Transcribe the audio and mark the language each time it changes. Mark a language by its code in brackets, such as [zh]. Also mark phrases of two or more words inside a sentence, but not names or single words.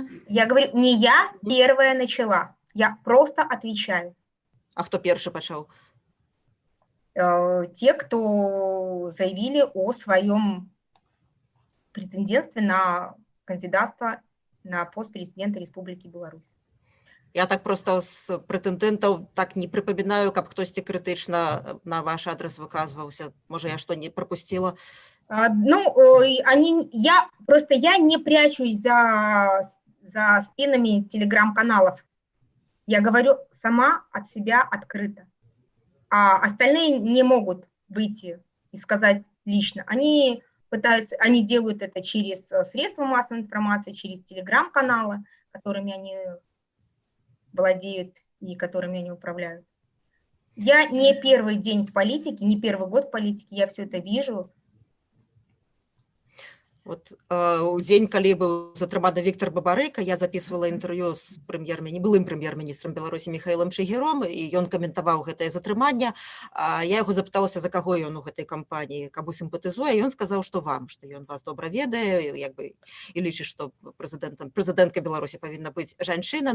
[ru] Я говорю, не я первая начала, я просто отвечаю. А кто первый пошел? те, кто заявили о своем претендентстве на кандидатство на пост президента Республики Беларусь. [be] Я так просто з прэтэндэнтаў так не прыпамінаю, каб хтосьці крытычна на ваш адрес выказваўся. Можа, я што не пропустила? [ru] Ну, я не прячусь за спинами телеграм-каналов. Я говорю сама от себя открыто. А остальные не могут выйти и сказать лично. Они делают это через средства массовой информации, через телеграм-каналы, которыми они владеют и которыми они управляют. Я не первый день в политике, не первый год в политике, я все это вижу. [be] Вот у дзень, калі быў затрыманы Віктор Бабарыка, [ru] я записывала [be] інтэрв'ю з былым прэм'ер-міністрам Беларусі Міхаілам Шагіром, і ён каментаваў гэтае затрыманне. Я яго запыталася, за каго ён у гэтай кампаніі, кабу сімпатызуе, ён сказаў, што вам, што ён вас добра ведае, і лічыць, што прэзідэнткай Беларусі павінна быць жанчына.